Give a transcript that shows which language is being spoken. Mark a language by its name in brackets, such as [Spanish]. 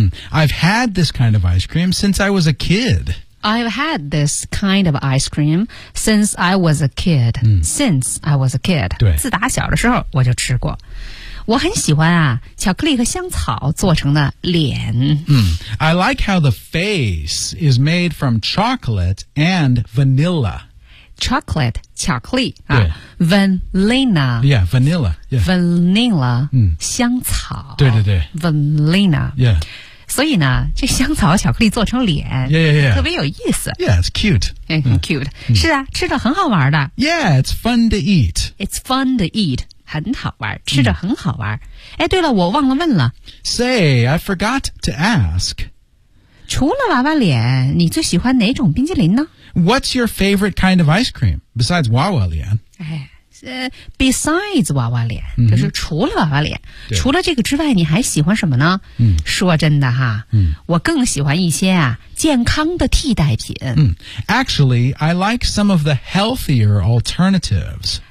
[English] I've had this kind of ice cream since I was a kid I've had this kind of ice cream since I was a kid.、Since I was a kid. [Chinese] 对。自打小的时候我就吃过。我很喜欢啊巧克力和香草做成的脸。 [English] I like how the face is made from chocolate and vanilla. Chocolate, [Chinese] 巧克力。 [English] 啊、Vanilla. Yeah, vanilla. Yeah. Vanilla,、 [Chinese] 香草。对对对。 [English] Vanilla. Yeah. [Chinese] 所以呢这香草巧克力做成脸 [English] yeah. [Chinese] 特别有意思 [English] Yeah, it's cute [Chinese] 很 cute、是啊吃着很好玩的 [English] Yeah, it's fun to eat It's fun to eat [Chinese] 很好玩吃着很好玩、哎对了我忘了问了 [English] Say, I forgot to ask [Chinese] 除了娃娃脸你最喜欢哪种冰激凌呢 [English] What's your favorite kind of ice cream? Besides 娃娃脸 Besides [Chinese] 娃娃脸、就是除了娃娃脸除了这个之外你还喜欢什么呢、说真的哈、我更喜欢一些啊健康的替代品、 [English] Actually, I like some of the healthier alternatives